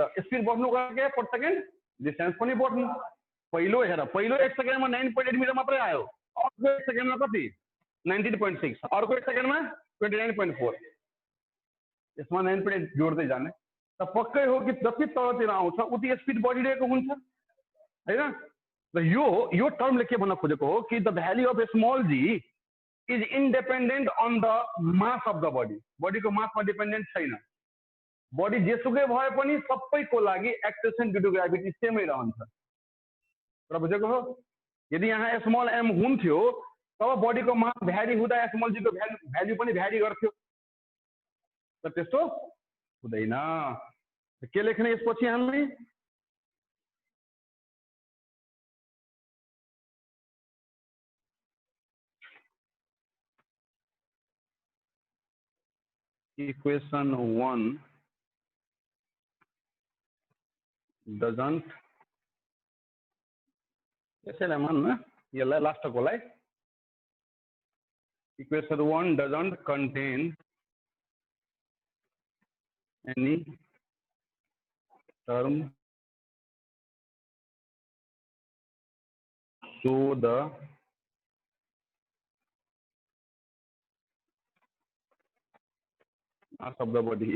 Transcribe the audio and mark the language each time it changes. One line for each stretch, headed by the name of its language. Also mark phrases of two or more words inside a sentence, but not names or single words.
Nepali: स्पीड बढ्नुको लागि पर सेकेन्ड डिस्टेन्स पनि बढ्नु। पहिलो हेर, पहिलो 1 सेकेन्डमा 9.8 मीटर मात्रै आयो, अर्को 1 सेकेन्डमा कति? 19.6, अर्को 1 सेकेन्डमा 29.4। यसमा 9.8 जोड्दै जाने त पक्कै हो कि जति तलतिर आउँछ उति स्पीड बढिरहेको हुन्छ हैन? र यो टर्मले के भन्न खोजेको हो कि
English: the value of small g is independent on the mass of the body.
Nepali: बडीको मासमा डिपेन्डेन्ट छैन। बडी जेसुकै भए पनि सबैको लागि
English: acceleration due to gravity
Nepali: सेमै रहन्छ। र बुझेको हो? यदि यहाँ
English: small m
Nepali: हुन्थ्यो तब बडीको मास भ्यारी हुँदा
English: small g
Nepali: को भ्याल्यू पनि भ्यारी गर्थ्यो, तर त्यस्तो हुँदैन। के लेख्ने यसपछि हामी?
English: Equation 1 doesn't,
Nepali: यसैलाई मान्न, यसलाई लास्टकोलाई,
English: इक्वेशन 1 doesn't contain any term so the mass of the body.